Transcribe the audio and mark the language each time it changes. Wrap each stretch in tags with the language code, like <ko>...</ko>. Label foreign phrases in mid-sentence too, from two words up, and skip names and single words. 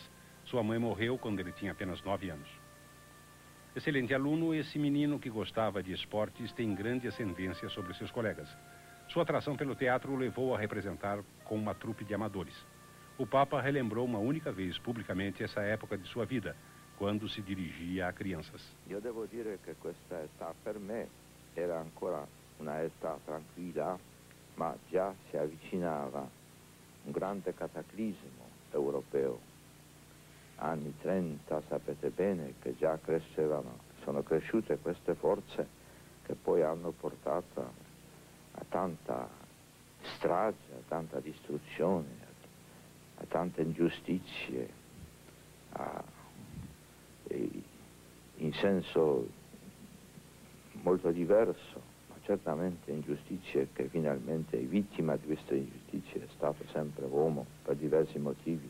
<pt>Sua mãe morreu quando ele tinha apenas 9 anos. Excelente aluno, esse menino que gostava de esportes tem grande ascendência sobre seus colegas. Sua atração pelo teatro o levou a representar com uma trupe de amadores. O Papa relembrou uma única vez publicamente essa época de sua vida, quando se dirigia a crianças.</pt> <it>Io devo dire che questa età per me era ancora una età tranquilla, ma già si avvicinava un grande cataclismo europeo. Anni 30, sapete bene che già crescevano, sono cresciute queste forze che poi hanno portato a tanta strage, a tanta distruzione, a tante ingiustizie, in senso molto diverso, ma certamente ingiustizie che finalmente vittima di queste ingiustizie è stato sempre l'uomo per diversi motivi.</it>